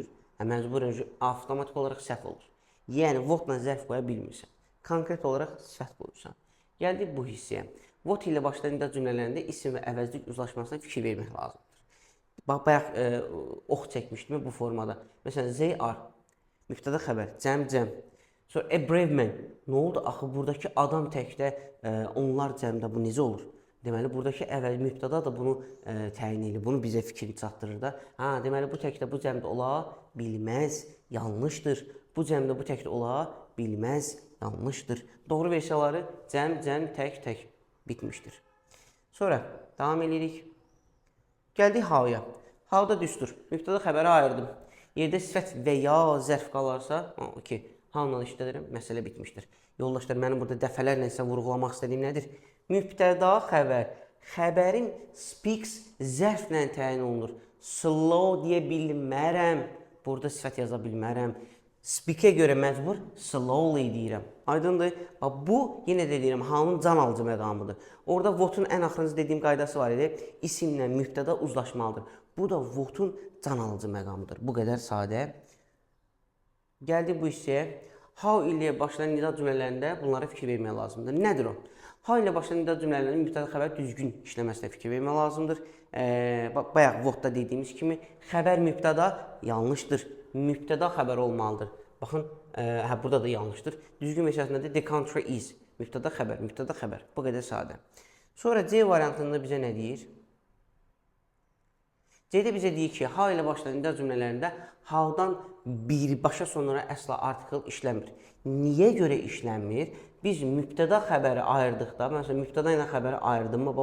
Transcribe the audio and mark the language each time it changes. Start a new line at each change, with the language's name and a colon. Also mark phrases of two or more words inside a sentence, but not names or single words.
Azerbaijani: Məcburən avtomatik olaraq səhv olur. Yəni, what-la zərf qoya bilmirsən. Konkret olaraq sifət qoyursan. Gəldik bu hissəyə. What ilə başlayan nida cümlələrində isim və əvəzlik uzlaşmasına fikir vermək lazımdır. Bax, bayaq ox çəkmişdim bu formada. Məsələn,
English: they are,
Azerbaijani: mübtəda xəbər, cəm.
English: Sonra a brave man.
Azerbaijani: Nə oldu? Axı, buradakı adam təkdə, onlar cəmdə bu necə olur? Deməli, buradakı əvvəl mübtəda da bunu təyin edir, bunu bizə fikir çatdırır da. Deməli, bu təkdə bu cəmdə ola bilməz, yanlışdır. Bu cəmdə bu təkdə ola bilməz, yanlışdır. Doğru versiyaları cəm, tək bitmişdir. Sonra davam edirik. Gəldik how-ya. How-da düstur. Mübtəda xəbəri ayırdım. Yerdə sifət və ya zərf qalarsa, how-la işlədirəm, məsələ bitmişdir. Yoldaşlar, mənim burada dəfələrlə sizə vurğulamaq istədiyim nədir? Mübtəda xəbər. Xəbərin speaks zərflə təyin olunur. Slow deyə bilmərəm. Burada sifət yaza bilmərəm. Speak-ə görə məcbur slowly deyirəm. Aydındır? Bu, yenə də deyirəm, how-nun can alıcı məqamıdır. Orada what-un ən axırıncı dediyim qaydası var idi. İsimlə mübtəda uzlaşmalıdır. Bu da what-un can alıcı məqamıdır. Bu qədər sadə. Gəldik bu hissəyə. How ilə başlayan nida cümlələrində bunlara fikir vermək lazımdır. Nədir o? How ilə başlayan nida cümlələrinin mübtəda xəbər düzgün işləməsinə fikir vermək lazımdır. Bayaq what-da dediyimiz kimi xəbər mübtəda yanlışdır. Mübtəda xəbər olmalıdır. Baxın, burada da yanlışdır. Düzgün versiyasında da
English: the country is.
Azerbaijani: Mübtəda xəbər. Bu qədər sadə. Sonra C variantında bizə nə deyir? C-də bizə deyir ki, how ilə başlayan nida cümlələrində how-dan birbaşa sonra əsla article işləmir. Niyə görə işləmir? Biz mübtəda xəbəri ayırdıqda, məsələn, mübtəda ilə xəbəri ayırdım mı?